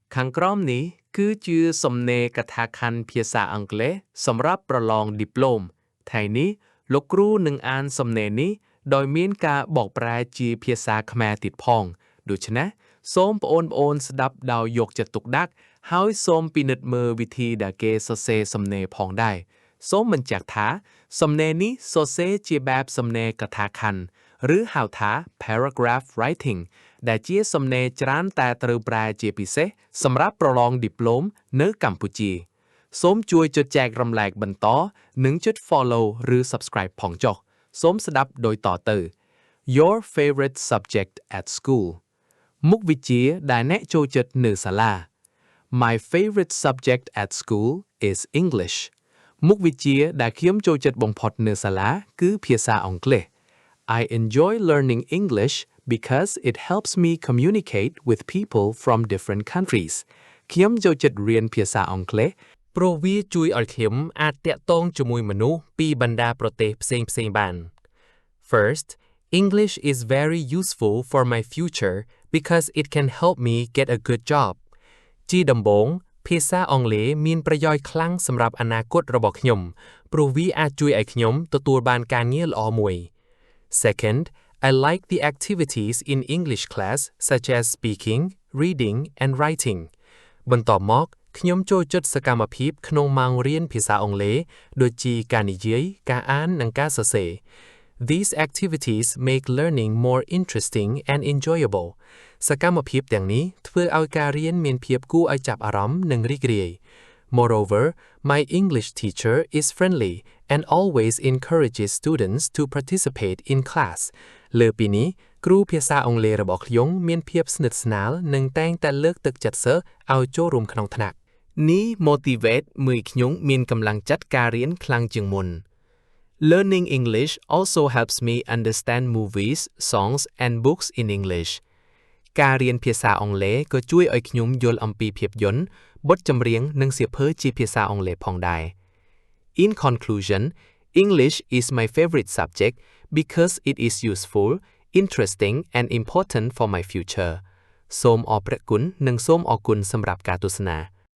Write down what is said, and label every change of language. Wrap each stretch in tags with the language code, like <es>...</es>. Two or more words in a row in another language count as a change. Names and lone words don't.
<km>ខាងក្រោមនេះគឺជាសំណេរកថាខណ្ឌភាសាអង់គ្លេសសម្រាប់ប្រឡងឌីប្លូមថ្ងៃនេះលោកគ្រូនឹងអានសំណេរនេះដោយមានការបកប្រែជាភា សាខ្មែរទៀតផងដូច្នេះសូមប្អូនៗស្ដាប់ដោយយកចិត្តទុកដាក់ហើយសូមពិនិត្យមើលវិធីដែលគេសរ សេរសំណេរផងដែរសូមបញ្ជាក់ថាសំណេរនេះសរសេរជាបែបសំណេរកថាខណ្ឌឬហៅថា</km> <en>paragraph writing</en> <km>ដែលជាសំណេរច្រើនតែត្រូវប្រែជាពិសេសសម្រាប់ប្រឡងឌីប្លូមនៅកម្ពុជាសូមជួយចុចចែករំលែកបន្តនិងចុច follow ឬ subscribe ផងចុះសូមស្ដាប់ដូចតទៅ</km> <en>Your favorite subject at school</en> <km>មុខវិជ្ជាដែលអ្នកចូលចិត្តនៅសាលា</km> <en>My favorite subject at school is English</en> <km>មុខវិជ្ជាដែលខ្ញុំចូលចិត្តបំផុតនៅសាលាគឺភាសាអង់គ្លេស</km> <en>I enjoy learning English because it helps me communicate with people from different countries</en> <km>ខ្ញុំចូលចិត្តរៀនភាសាអង់គ្លេសព្រោះវាជួយឲ្យខ្ញុំអាចតាក់ទងជាមួយមនុស្សពីបណ្ដាប្រទេសផ្សេងៗបាន</km> <en>First, English is very useful for my future because it can help me get a good job</en> <km>ជាដំបូងភាសាអង់គ្លេសមានប្រយោជន៍ខ្លាំងសម្រាប់អនាគតរបស់ខ្ញុំព្រោះវាអាចជួយឲ្យខ្ញុំទទួលបានការងារល្អមួយ</km> <en>Second, I like the activities in English class such as speaking, reading and writing</en> <km>បន្ទាប់មកខ្ញុំចូលចិត្តសកម្មភាពក្នុងម៉ោងរៀនភាសាអង់គ្លេសដូចជាការនិយាយការអាននិងការសរសេរ</km> <en>These activities make learning more interesting and enjoyable</en> <km>សកម្មភាព ទាំងនេះធ្វើឲ្យការរៀនមានភាពគួរឲ្យចាប់អារម្មណ៍និងរីករាយ</km> <en>Moreover, my English teacher is friendly and always encourages students to participate in class លើ</en> <km>ពីនេះគ្រូភាសាអង់គ្លេសរបស់ខ្ញុំមានភាពស្និទ្ធស្នាលនិងតែងតែលើកទឹកចិត្តសិស្សឲ្យចូលរួមក្នុង ថ្នាក់នេះ motivate មួយខ្ញុំមានកម្លាំងចិត្តការរៀនខ្លាំងជាងមុន</km> <en>Learning English also helps me understand movies, songs and books in English</en> <km>ការរៀនភាសាអង់គ្លេសក៏ជួយឲ្យខ្ញុំយល់អំពីភាពយន្តបទចម្រៀងនិងសៀវភៅជាភាសាអង់គ្លេសផងដែរ</km> <en>In conclusion, English is my favorite subject because it is useful, interesting and important for my future</en> <km>សូមអរព្រគុណនិងសូមអរគុណសម្រាប់ការទស្សនា</km>